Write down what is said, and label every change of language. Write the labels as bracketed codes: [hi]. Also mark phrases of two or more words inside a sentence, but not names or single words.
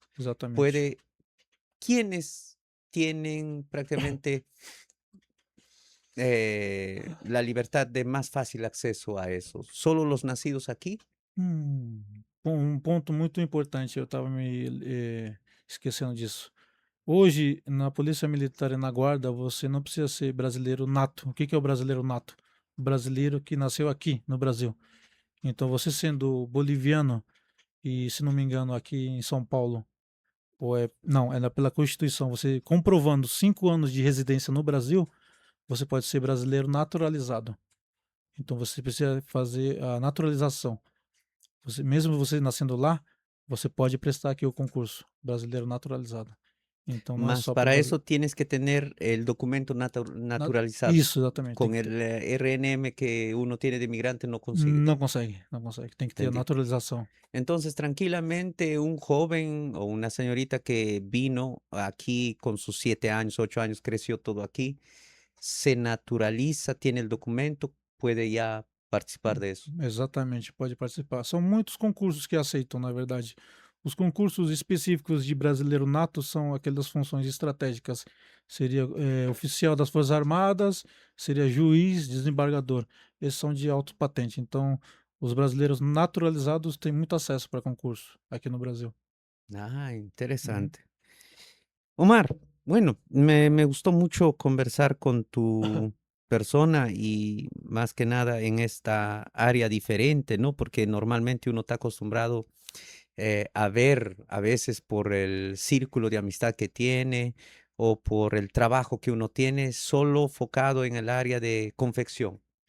[pt] Exatamente. [es] Puede, ¿quiénes tienen prácticamente la libertad de más fácil acceso a eso? ¿Solo los nacidos aquí? [pt] Um ponto muito importante, eu estava esquecendo disso. Hoje, na Polícia Militar e na Guarda, você não precisa ser brasileiro nato. O que que é o brasileiro nato? O brasileiro que nasceu aqui no Brasil. Então, você sendo boliviano e, se não me engano, aqui em São Paulo, ou não, pela Constituição, você comprovando 5 anos de residência no Brasil, você pode ser brasileiro naturalizado. Então, você precisa fazer a naturalização. Mesmo você nascendo lá, você pode prestar aqui o concurso brasileiro naturalizado. Então não é [es] Mas [pt] só para [es] para eso tienes que tener el documento naturalizado. [pt] isso, exatamente. Tem [es] Con [pt] que [es] el [pt] ter. [es] RNM que uno tiene de migrante no consigues. [pt] Não consegue, não consegue. Tem que ter a [es] Entendí. [pt] naturalização. [es] Entonces, tranquilamente, un joven o una señorita que vino aquí con sus 7 años, 8 años, creció todo aquí, se naturaliza, tiene el documento, puede ya participar de eso. [pt] Exatamente, pode participar. São muitos concursos que aceitam, na verdade. Os concursos específicos de brasileiro nato são aquelas funções estratégicas. Seria oficial das Forças Armadas, seria juiz, desembargador. Esses são de alto patente. Então, os brasileiros naturalizados têm muito acesso para concurso aqui no Brasil. [es] Ah, Uhum. interesante. Omar, bueno, me gustó mucho conversar con tu persona y más que nada en esta área diferente, ¿no? Porque normalmente uno está acostumbrado a ver a veces por el círculo de amistad que tiene o por el trabajo que uno tiene, solo focado en el área de confección.